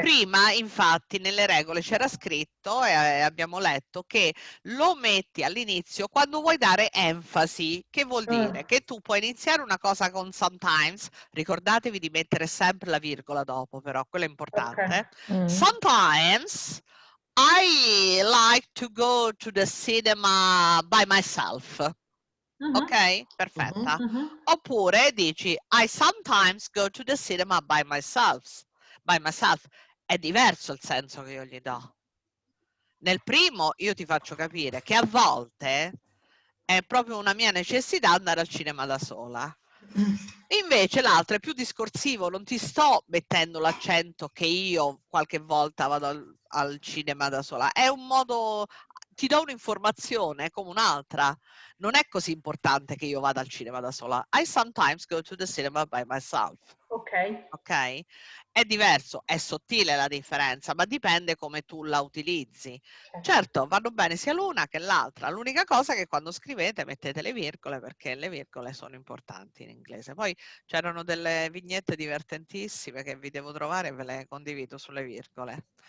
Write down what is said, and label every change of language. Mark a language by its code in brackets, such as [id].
[it] Prima infatti nelle regole c'era scritto e abbiamo letto che lo metti all'inizio quando vuoi dare enfasi, che vuol dire che tu puoi iniziare una cosa con sometimes, ricordatevi di mettere sempre la virgola dopo, però quello è importante. [en] Sometimes I like to go to the cinema by myself. Ok? [it] Perfetta. Oppure dici [en] I sometimes go to the cinema by myself. By myself. [it] È diverso il senso che io gli do. Nel primo io ti faccio capire che a volte è proprio una mia necessità andare al cinema da sola. Invece l'altro è più discorsivo, non ti sto mettendo l'accento che io qualche volta vado al cinema da sola, è un modo, ti do un'informazione come un'altra, non è così importante che io vada al cinema da sola. [en] I sometimes go to the cinema by myself. [it] Ok? È diverso, è sottile la differenza, ma dipende come tu la utilizzi. Certo, vanno bene sia l'una che l'altra. L'unica cosa è che quando scrivete mettete le virgole, perché le virgole sono importanti in inglese. Poi c'erano delle vignette divertentissime che vi devo trovare e ve le condivido sulle virgole.